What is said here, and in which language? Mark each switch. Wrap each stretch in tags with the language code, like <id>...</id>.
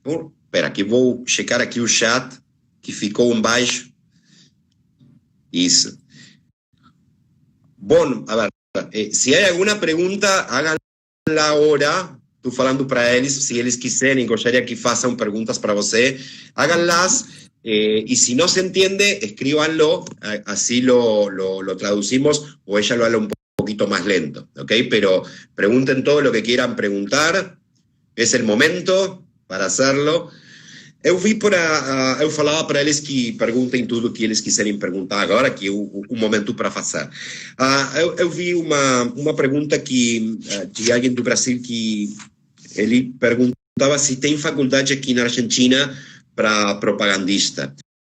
<pt>Espera, que vou checar aqui o chat, que ficou embaixo. Isso. Bom, a ver, se há alguma pergunta,</pt> <es>háganla</es> <pt>agora. Estou falando para eles, se eles quiserem, gostaria que façam perguntas para você,</pt> <es>háganlas. Y si no se entiende, escríbanlo, así lo traducimos, o ella lo habla un poquito más lento, ¿ok? Pero pregunten todo lo que quieran preguntar, es el momento para hacerlo.</es> <pt>Eu falava para eles que perguntem tudo o que eles quiserem perguntar agora, que é o momento para fazer. Eu vi uma pergunta de alguém do Brasil que ele perguntava se tem faculdade aqui na Argentina para propagandista.</pt>